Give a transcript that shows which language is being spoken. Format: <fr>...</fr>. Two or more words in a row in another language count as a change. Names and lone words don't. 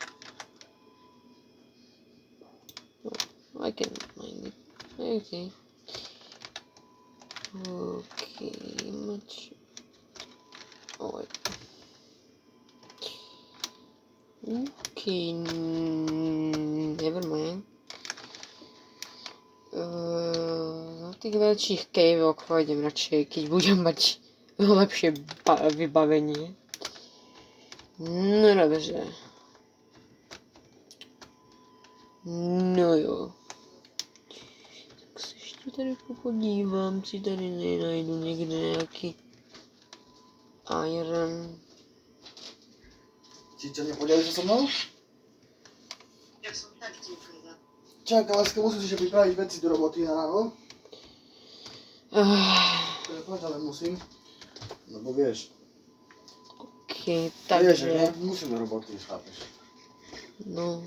<en>Oh, I can mine it. Okay. Okay, much. Oh, wait. Okay, never mind.</en> <sk>tých väčších caveoch pôjdem radšej, keď budem mať lepšie vybavenie.</sk> <cs>No dobře. No jo. Tak se ještě tady podívám, si tady nenajdu někde nějaký iron.</cs> <sk>Čiča, nepodělíš se so mnou? Ja som tak divná. Čaká, láska, musím si pripraviť veci do roboty na ráno. Prepáč, ale musím. Lebo vieš. OK, Vieš, takže... že musím do roboty, chápeš. No,</sk>